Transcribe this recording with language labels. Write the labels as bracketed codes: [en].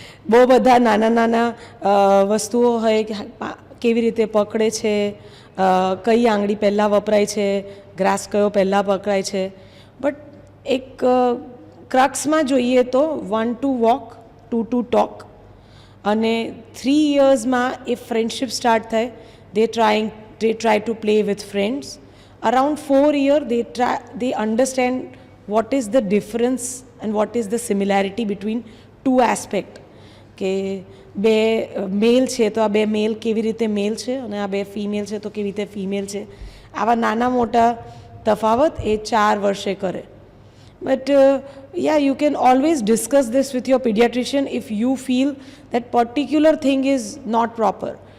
[gu] બહુ બધા નાના નાના વસ્તુઓ હોય કે કેવી રીતે પકડે છે, કઈ આંગળી પહેલાં વપરાય છે, ગ્રાસ કયો પહેલાં પકડાય છે. બટ એક ક્રક્સમાં જોઈએ તો 1 to walk, 2 to talk અને 3 yearsમાં એ ફ્રેન્ડશિપ સ્ટાર્ટ થાય. [en] they try to play with friends. Around 4 years they understand what is the difference and what is the similarity between two aspect. [gu] કે બે મેલ છે તો આ બે મેલ કેવી રીતે મેલ છે અને આ બે ફિમેલ છે તો કેવી રીતે ફિમેલ છે. આવા નાના મોટા તફાવત એ 4 વર્ષે કરે. [en] But yeah, you can always discuss this with your pediatrician if you feel that particular thing is not proper.